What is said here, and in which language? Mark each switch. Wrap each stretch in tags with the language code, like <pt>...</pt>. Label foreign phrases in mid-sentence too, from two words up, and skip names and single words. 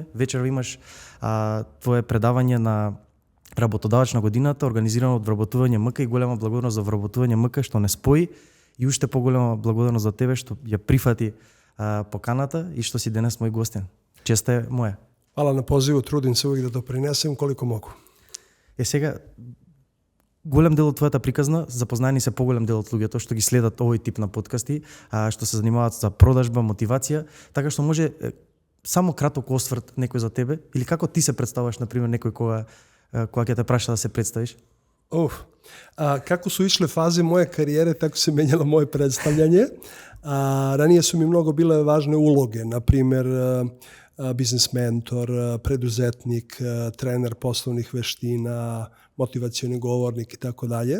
<mk>Вечер имаш твое предавање на работодавач на годината, организирано од Вработување МК, и голема благодарност за Вработување МК што не спои, и уште поголема благодарност за тебе што ја прифати поканата и што си денес мој гостин. Честа е моја.</mk> <sr>Hvala na pozivu, trudim se uvijek da doprinesem koliko mogu.</sr> <mk>Сега, голем дел од твојата приказна, запознаени се поголем дел од луѓето што ги следат овој тип на подкасти, што се занимаваат за продажба, мотивација, така што може само краток осврт некој за тебе, или како ти се представуваш, например, некој кога ќе те праша да се представиш?</mk> <sr>Kako su išle faze moje karijere, tako se menjalo moje predstavljanje. Ranije su mi mnogo bile važne uloge, na primjer biznis mentor, preduzetnik, trener poslovnih veština, motivacioni govornik i tako dalje.</sr>